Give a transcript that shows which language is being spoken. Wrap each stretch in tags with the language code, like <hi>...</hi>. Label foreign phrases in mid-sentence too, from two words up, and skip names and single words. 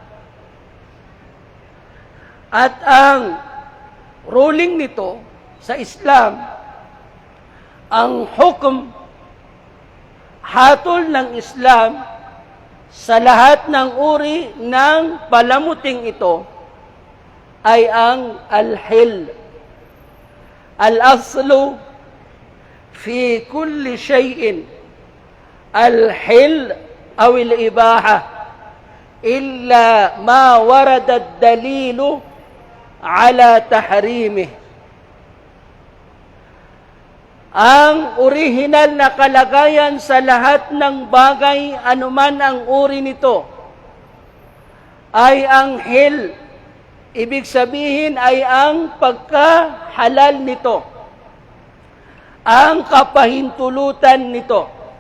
<tl>At ang ruling nito sa Islam, ang hukom, hatol ng Islam sa lahat ng uri ng palamuting ito ay ang al-hil.</tl> <ar>الأصل في كل شيء الحل أو الإباحة إلا ما ورد الدليل على تحريمه.</ar> <tl>Ang orihinal na kalagayan sa lahat ng bagay, anuman ang uri nito, ay ang hil. Ibig sabihin ay ang pagkahalal nito, ang kapahintulutan nito,</tl>